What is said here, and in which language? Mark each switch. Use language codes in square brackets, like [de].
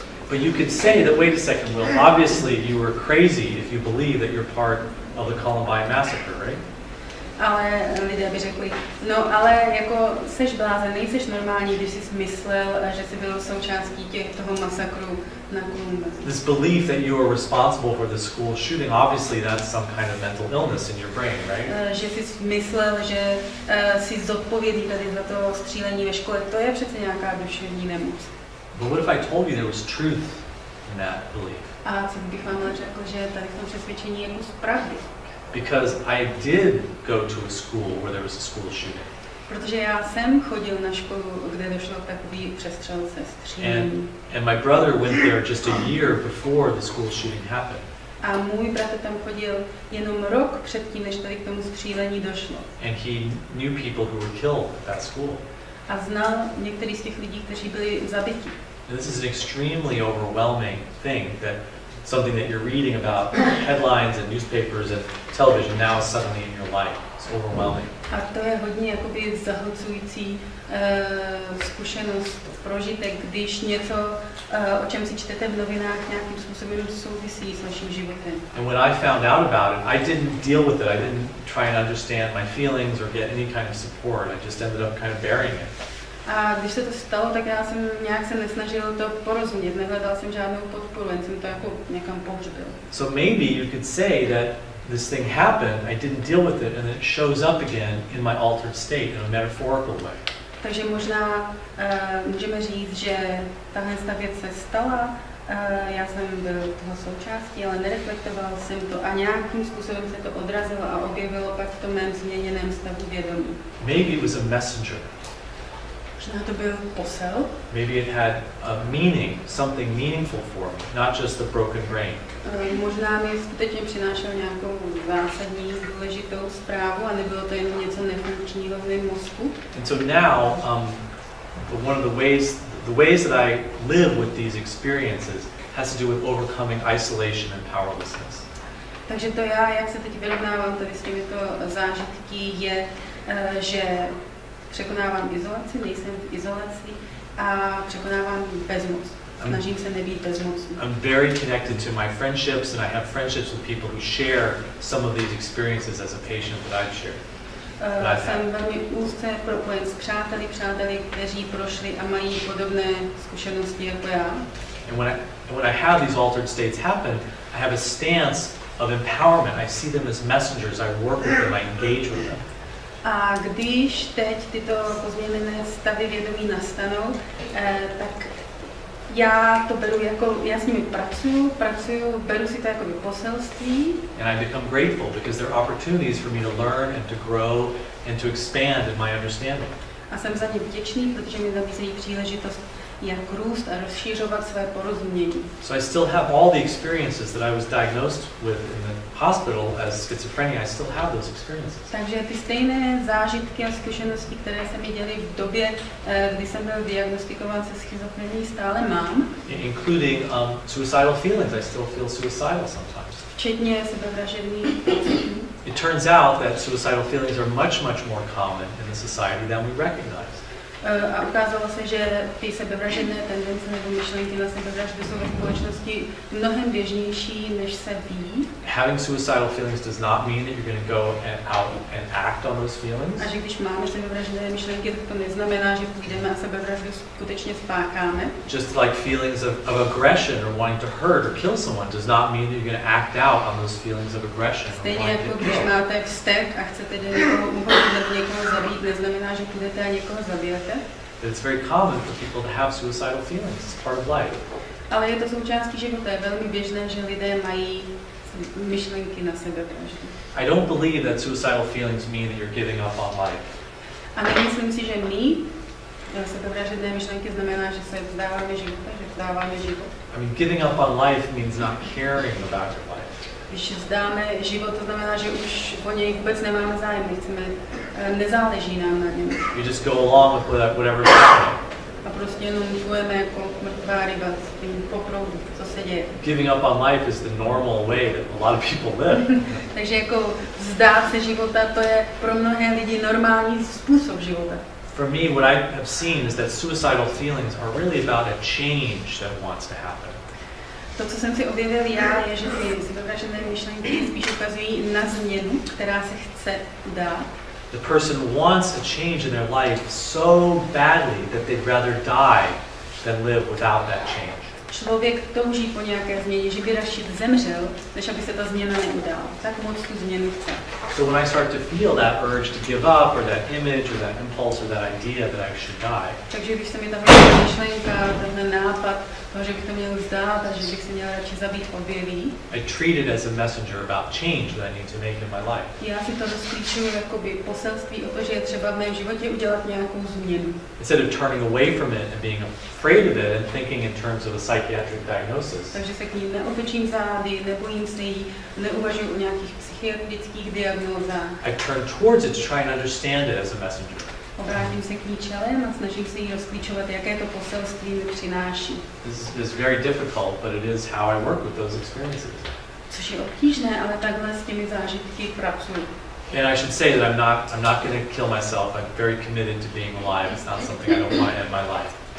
[en] But you could say that, wait a second, Will, obviously you were crazy if you believe that you're part of the Columbine massacre, right? [cs] ale lidé by řekli, no ale jako seš blázen, nejseš normální, když jsi myslel, že jsi byl součástí toho masakru na Columbus. [en] This belief that you are responsible for the school shooting, obviously that's some kind of mental illness in your brain, right? [cs] Že jsi myslel, že jsi zodpovědný tady za to střílení ve škole, to je přece nějaká duševní nemoc. [en] But what if I told you there was truth in that belief? [cs] A co bych vám řekl, že tady v tom přesvědčení je kus pravdy. [en] Because I did go to a school where there was a school shooting. [cs] Protože já jsem chodil na školu, kde došlo k takový přestřelce, střílení. [en] And my brother went there just a year before the school shooting happened. [cs] A můj bratr tam chodil jenom rok předtím, než tady k tomu střílení došlo. [en] And he knew people who were killed at that school. [cs] A znal některý z těch lidí, kteří byli zabiti. [en] And this is an extremely overwhelming thing, that something that you're reading about headlines and newspapers and television now is suddenly in your life. It's overwhelming. [cs] A to je hodně jakoby zahlcující zkušenost, prožitek, když něco, o čem si čtete v novinách, nějakým způsobem souvisí s naším životem. [en] And when I found out about it, I didn't deal with it. I didn't try and understand my feelings or get any kind of support. I just ended up kind of burying it. [cs] A když se to stalo, tak já jsem nějak se nesnažil to porozumět, nehledal jsem žádnou podporu, jen jsem to jako někam pohřbil. [en] So maybe you could say that this thing happened, I didn't deal with it, and it shows up again in my altered state in a metaphorical way. [cs] Takže možná můžeme říct, že tahle věc se stala, já jsem byl toho součástí, ale nereflektoval jsem to a nějakým způsobem se to odrazilo a objevilo pak v tom mém změněném stavu vědomí. [en] Maybe it was a messenger. [cs] Možná to byl posel. [en] Maybe it had a meaning, something meaningful for me, not just a broken brain. [cs] Možná mi skutečně přinášel nějakou zásadní, důležitou zprávu a nebylo to jen něco nefunkčního v mém mozku. [en] And so now, one of the ways that I live with these experiences has to do with overcoming isolation and powerlessness. [cs] Takže to já, jak se teď vyrovnávám tady s těmito zážitky, je, že překonávám izolaci, nejsem v izolaci a překonávám bezmoc. Snažím se nebýt bezmocný. [en] I'm very connected to my friendships, and I have friendships with people who share some of these experiences as a patient that I've shared. [cs] Jsem velmi úzce propojen s přáteli, kteří prošli a mají podobné zkušenosti jako já. [en] And when I have these altered states happen, I have a stance of empowerment. I see them as messengers. I work with them. I engage with them. [cs] A když teď tyto pozměněné stavy vědomí nastanou, tak já to beru jako, já s nimi pracuju, beru si to jako poselství. [en] And I become grateful because there are opportunities for me to learn and to grow and to expand in my understanding. [cs] A jsem za ně vděčný, protože mi nabízejí příležitost jak růst a rozšířovat své porozumění. [en] So I still have all the experiences that I was diagnosed with in the hospital as schizophrenia. I still have those experiences. [cs] Takže ty stejné zážitky a zkušenosti, které se mi děly v době, kdy jsem byl diagnostikován se schizofrenií, stále mám. [en] Including suicidal feelings. I still feel suicidal sometimes. [cs] Včetně sebevražedných pocitů. [en] It turns out that suicidal feelings are much more common in the society than we recognize. [cs] A ukázalo se, že ty sebevražedné tendence nebo myšlenky na sebevraždu jsou ve společnosti mnohem běžnější, než se ví. [en] Having suicidal feelings does not mean that you're going to go out and act on those feelings. [cs] A že když máme sebevražedné myšlenky, tak to neznamená, že půjdeme a sebevraždu skutečně spácháme. [en] Just like feelings of aggression or wanting to hurt or kill someone does not mean that you're going to act out on those feelings of aggression. [cs] Stejně jako když máte vztek a chcete do někoho uhodit, někoho zabít, neznamená, že půjdete a někoho zabijete. [en] It's very common for people to have suicidal feelings. It's part of life. [cs] Ale je to součástí života. Je velmi běžné, že lidé mají myšlenky na sebevraždu. [en] I don't believe that suicidal feelings mean that you're giving up on life. [cs] A nemyslím si, že sebevražedné myšlenky znamená, že se vzdáváme života, že vzdáváme život. [en] I mean, giving up on life means not caring about your life. [cs] Když vzdáme život, to znamená, že už o něj vůbec nemáme zájem, nezáleží nám na něm. [en] You just go along with whatever's happening. [cs] A prostě jenom plujeme jako mrtvá ryba s tím po proudu, co se děje. [en] Giving up on life is the normal way that a lot of people live. [cs] Takže jako vzdát se života, to je pro mnohé lidi normální způsob života. [en] For me, what I have seen is that suicidal feelings are really about a change that wants to happen. [cs] To, co jsem si objevil já, je, že ty sebevražedné myšlenky spíš ukazují na změnu, která se chce udát. [en] The person wants a change in their life so badly that they'd rather die than live without that change. [cs] Člověk touží po nějaké změně, že by radši zemřel, než aby se ta změna neudála. Tak moc tu změnu chce. [en] So when I start to feel that urge to give up, or that image, or that impulse, or that idea that I should die, [cs] takže když se mi tahle myšlenka, tenhle nápad, toho, že bych to měl vzdát a že bych se měl radši zabít, objeví, [en] I treat it as a messenger about change that I need to make in my life. [cs] já si to rozklíčuju jakoby poselství o to, že je třeba v mém životě udělat nějakou změnu. [en] Instead of turning away from it and being afraid of it and thinking in terms of a psychiatric diagnosis, [cs] Takže se k ní neotočím zády, nebojím se jí, neuvažuji o nějakých psychiatrických diagnózách. [en] I turn towards it to try and understand it as a messenger. [cs] Obrátím se k ní čelem a snažím se jí rozklíčovat, jaké to poselství mi přináší. [en] This is very difficult, but it is how I work with those experiences. [cs] Což je obtížné, ale takhle s těmi zážitky pracuji. [en] And I should say that I'm not going to kill myself. I'm very committed to being alive. It's not something I don't want in my life.